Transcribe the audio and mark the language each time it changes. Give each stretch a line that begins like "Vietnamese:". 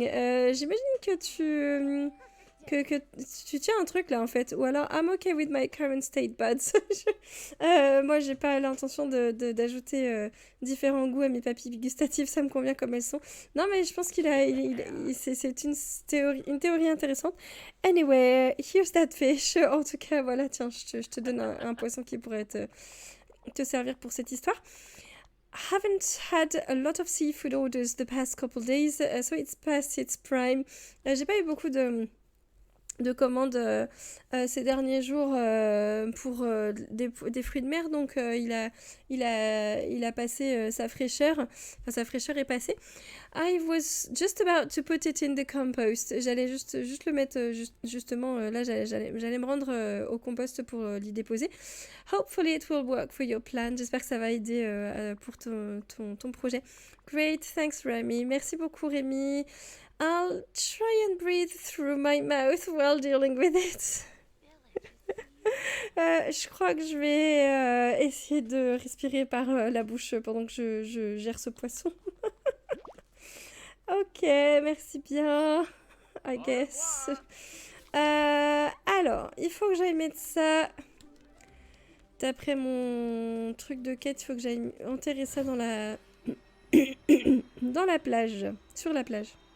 French: J'imagine que tu tiens un truc là en fait. Ou alors,
English: I'm okay with my current state buds.
French: Moi, j'ai pas l'intention d'ajouter différents goûts à mes papilles gustatives, ça me convient comme elles sont. Non, mais je pense c'est une théorie intéressante.
English: Anyway, here's that fish.
French: En tout cas, voilà, tiens, je te donne un poisson qui pourrait te servir pour cette histoire.
English: Haven't had a lot of seafood orders the past couple days, so it's past its prime.
French: J'ai pas eu beaucoup de commandes ces derniers jours pour des fruits de mer, donc il a passé sa fraîcheur, enfin sa fraîcheur est passée.
English: I was just about to put it in the compost.
French: J'allais juste le mettre justement là, j'allais me rendre au compost pour l'y déposer.
English: Hopefully it will work for your plan.
French: J'espère que ça va aider pour ton projet.
English: Great, thanks Rémi.
French: Merci beaucoup
English: Rémi. I'll try and breathe through my mouth while dealing with it.
French: Je crois que je vais essayer de respirer par la bouche pendant que je gère ce poisson. Ok, merci bien.
English: I guess.
French: Alors, il faut que j'aille mettre ça. D'après mon truc de quête, il faut que j'aille enterrer ça dans la... dans la plage. Sur la plage.